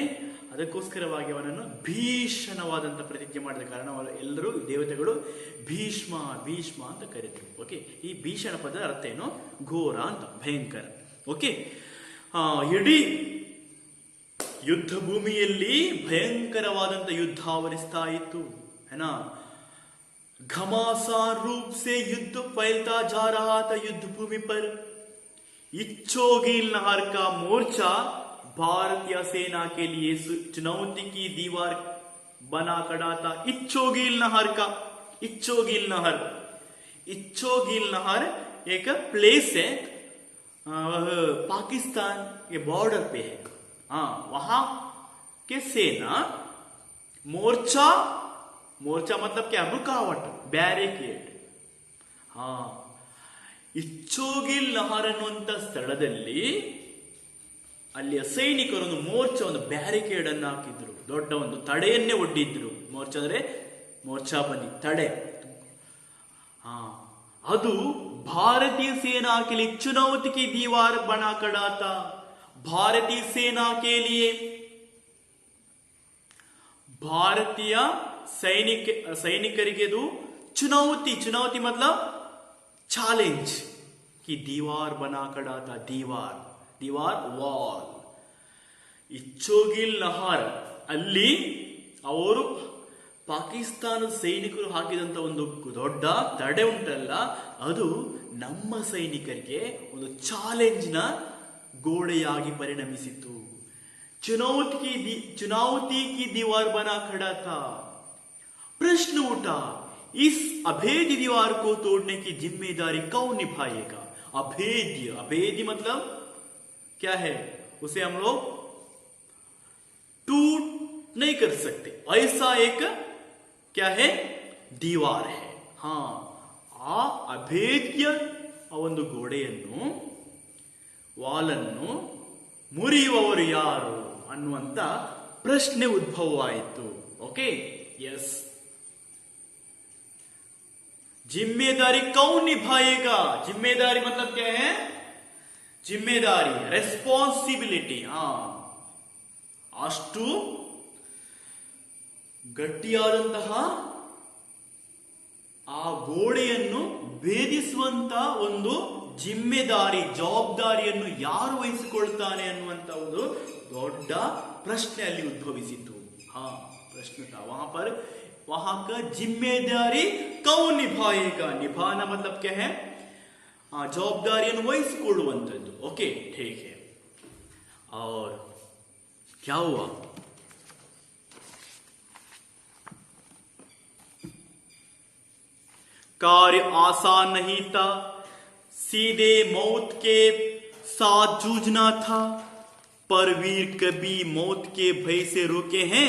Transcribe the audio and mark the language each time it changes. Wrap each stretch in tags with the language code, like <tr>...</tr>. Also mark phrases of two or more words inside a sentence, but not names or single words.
<kn>ಅದಕ್ಕೋಸ್ಕರವಾಗಿ ಅವನನ್ನು ಭೀಷಣವಾದಂತ ಪ್ರತಿಜ್ಞೆ ಮಾಡಿದ ಕಾರಣ ಎಲ್ಲರೂ ದೇವತೆಗಳು ಭೀಷ್ಮ ಭೀಷ್ಮ ಅಂತ ಕರೀತಾರೆ. ಓಕೆ, ಈ ಭೀಷಣ ಪದದ ಅರ್ಥ ಏನು, ಘೋರ ಅಂತ, ಭಯಂಕರ. ಓಕೆ, ಇಡೀ ಯುದ್ಧ ಭೂಮಿಯಲ್ಲಿ ಭಯಂಕರವಾದಂತ ಯುದ್ಧ ಆವರಿಸ್ತಾ ಇತ್ತು, ಏನಾ.</kn> <hi>घमासान रूप से युद्ध फैलता जा रहा था युद्ध भूमि पर. इच्छोगील नहर का मोर्चा भारतीय सेना के लिए चुनौती की दीवार बना खड़ा था. इच्छोगील नहर का, इच्छोगील नहर, इच्छोगील नहर एक प्लेस है, पाकिस्तान के बॉर्डर पे है. हाँ, वहां के सेना मोर्चा, मोर्चा मतलब क्या, रुकावट,</hi> <kn>ಬ್ಯಾರಿಕೇಡ್. ಹಾ, ಇಚ್ಚೋಗಿಲ್ ನಹರ್ ಅನ್ನುವಂತ ಸ್ಥಳದಲ್ಲಿ ಅಲ್ಲಿಯ ಸೈನಿಕರು ಒಂದು ಮೋರ್ಚಾ, ಒಂದು ಬ್ಯಾರಿಕೇಡ್ ಅನ್ನು ಹಾಕಿದ್ರು, ದೊಡ್ಡ ಒಂದು ತಡೆಯನ್ನೇ ಒಡ್ಡಿದ್ರು. ಮೋರ್ಚಾ ಅಂದ್ರೆ ಮೋರ್ಚಾ ಬನ್ನಿ, ತಡೆ. ಹಾ, ಅದು ಭಾರತೀಯ ಸೇನಾ</kn> <hi>के लिए चुनौती की दीवार बना खड़ा था. भारतीय सेना के लिए,</hi> <kn>ಭಾರತೀಯ ಸೈನಿಕರಿಗೆ ಅದು</kn> <hi>चुनौती, चुनौती मतलब चैलेंज की दीवार बना खड़ा था. दीवार, दीवार, वाल.</hi> <kn>ಇಚ್ಚೋಗಿಲ್ ನಹರ್ ಅಲ್ಲಿ ಅವರು ಪಾಕಿಸ್ತಾನದ ಸೈನಿಕರು ಹಾಕಿದಂತ ಒಂದು ದೊಡ್ಡ ತಡೆ ಉಂಟಲ್ಲ, ಅದು ನಮ್ಮ ಸೈನಿಕರಿಗೆ ಒಂದು ಚಾಲೆಂಜ್ ನ ಗೋಡೆಯಾಗಿ ಪರಿಣಮಿಸಿತು.</kn> <hi>चुनौती की दीवार बना खड़ा था। प्रश्न उठा, इस अभेद्य दीवार को तोड़ने की जिम्मेदारी कौन निभाएगा? अभेद्य, अभेद्य मतलब क्या है? उसे हम लोग टूट नहीं कर सकते, ऐसा एक क्या है? दीवार है।</hi> <kn>ಹಾ ಆ ಅಭೇದ್ಯ ಒಂದು ಗೋಡೆಯನ್ನು, ವಾಲನ್ನು ಮುರಿಯುವವರು ಯಾರು ಅನ್ನುವಂತ ಪ್ರಶ್ನೆ ಉದ್ಭವವಾಯಿತು.</kn> <en>OK, yes.</en> <hi>जिम्मेदारी कौन निभाएगा? जिम्मेदारी मतलब क्या है? जिम्मेदारी, रेस्पॉन्सिबिलिटी. हाँ,</hi> <kn>ಅಷ್ಟು ಗಟ್ಟಿಯಾದಂತಹ ಆ ಗೋಡೆಯನ್ನು ಭೇದಿಸುವಂತ ಒಂದು ಜಿಮ್ಮೆದಾರಿ, ಜವಾಬ್ದಾರಿಯನ್ನು ಯಾರು ವಹಿಸಿಕೊಳ್ತಾನೆ ಅನ್ನುವಂತ ಒಂದು ದೊಡ್ಡ ಪ್ರಶ್ನೆ ಅಲ್ಲಿ ಉದ್ಭವಿಸಿತು. ಹಾ, ಪ್ರಶ್ನೆ</kn> <hi>था वहां का जिम्मेदारी कौन निभाएगा? निभाना मतलब क्या है?</hi> <kn>ಜವಾಬ್ದಾರಿಯನ್ನು ವಹಿಸಿಕೊಳ್ಳುವಂತದ್ದು.</kn> <hi>ओके, ठीक है. और क्या हुआ? कार्य आसान नहीं था, सीधे मौत के साथ जूझना था, पर वीर कभी मौत के भय से रुके हैं?</hi>